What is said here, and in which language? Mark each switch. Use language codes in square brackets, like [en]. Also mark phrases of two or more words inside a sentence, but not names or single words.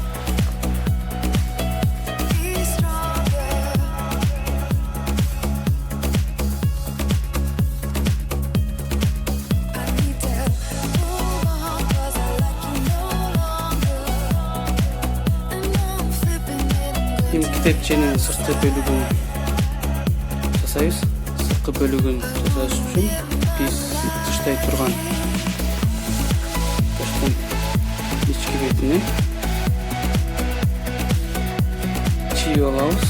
[en] Be stronger. I need to move on, 'cause I like you no longer. And now I'm flipping it and [ky] Эми китепченин сырткы бөлүгүн жасайбыз. Сырткы бөлүгүн жасаш үчүн биз тыштай турган таштын ички бетине чийип алабыз.